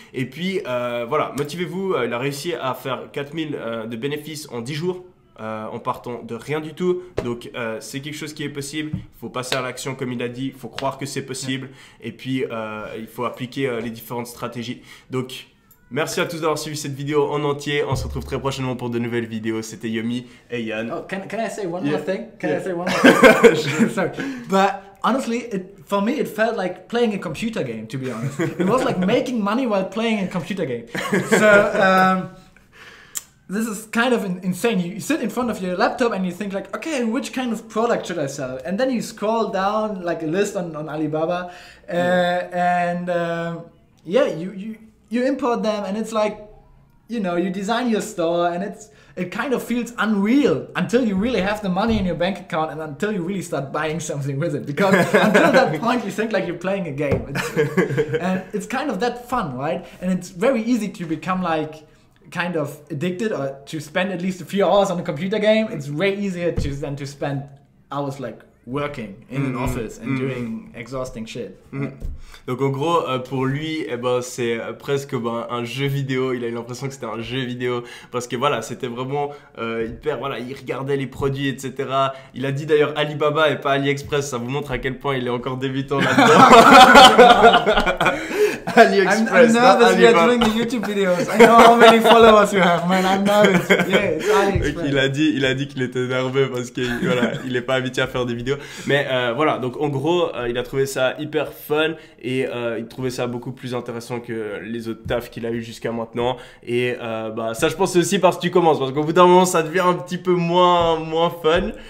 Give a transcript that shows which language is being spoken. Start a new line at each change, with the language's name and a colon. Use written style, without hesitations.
French: Et puis voilà, motivez-vous, il a réussi à faire 4000 de bénéfices en 10 jours en partant de rien du tout. Donc c'est quelque chose qui est possible, il faut passer à l'action comme il a dit, il faut croire que c'est possible et puis il faut appliquer les différentes stratégies. Donc merci à tous d'avoir suivi cette vidéo en entier, on se retrouve très prochainement pour de nouvelles vidéos. C'était Yomi et Yann.
English: Oh, can I say one more thing? Can I say one more thing? Sorry. But honestly, for me, it felt like playing a computer game, to be honest. It was like making money while playing a computer game. So, this is kind of insane. You sit in front of your laptop and you think like, okay, which kind of product should I sell? And then you scroll down like a list on Alibaba and yeah, you import them and it's like, you know, you design your store and it kind of feels unreal until you really have the money in your bank account and until you really start buying something with it. Because until that point, you think like you're playing a game. And it's kind of that fun, right? And it's very easy to become like kind of addicted or to spend at least a few hours on a computer game. It's way easier than to spend hours like working in an office and doing exhausting shit.
French: Donc en gros, pour lui, eh ben, c'est presque un jeu vidéo. Il a eu l'impression que c'était un jeu vidéo parce que voilà, c'était vraiment hyper. Voilà, il regardait les produits, etc. Il a dit d'ailleurs Alibaba et pas AliExpress. Ça vous montre à quel point il est encore débutant là-dedans. AliExpress.
English: I'm nervous we are doing the YouTube videos. I know how many followers you have, man. I'm nervous. Yeah, it's AliExpress.
French: Okay, il a dit qu'il était nerveux parce qu'il voilà, il est pas habitué à faire des vidéos. Mais voilà, donc en gros, il a trouvé ça hyper fun et il trouvait ça beaucoup plus intéressant que les autres tafs qu'il a eu jusqu'à maintenant. Et bah ça, je pense c'est aussi parce que tu commences, parce qu'au bout d'un moment, ça devient un petit peu moins fun.